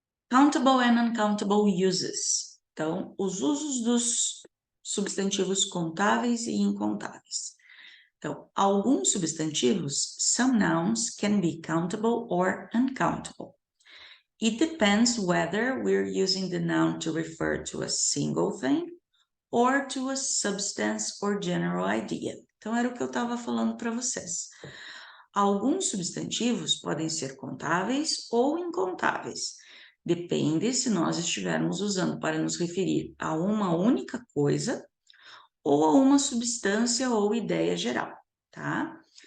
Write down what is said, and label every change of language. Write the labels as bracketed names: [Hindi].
[English] Countable and uncountable uses. [Portuguese] Então, os usos dos substantivos contáveis e incontáveis. Então, alguns substantivos, [English] some nouns can be countable or uncountable. It depends whether we're using the noun to refer to a single thing or to a substance or general idea. [Portuguese] Então, era o que eu estava falando para vocês. Alguns substantivos podem ser contáveis ou incontáveis. Depende se nós estivermos usando para nos referir a uma única coisa ou a uma substância ou ideia geral, tá?